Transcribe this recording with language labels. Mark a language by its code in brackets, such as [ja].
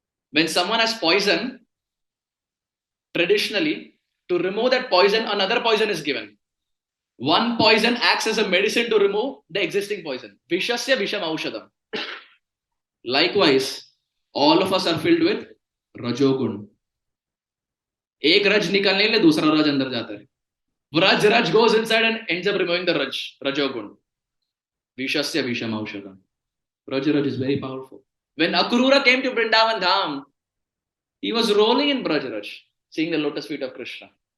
[en] When someone has poison, traditionally, to remove that poison, another poison is given. One poison acts as a medicine to remove the existing poison. [sa] Vishasya Visham Aushadam. [en] Likewise, all of us are filled with Rajogun. [hi] एक रज निकलने के लिए दूसरा रज अंदर जाता है. [en] Raj goes inside and ends up removing the Rajogun. [sa] Vishasya Visham Aushadam. [en] Raj is very powerful. When Akrura came to Vrindavan Dham, he was rolling in Braj, seeing the lotus feet of Krishna.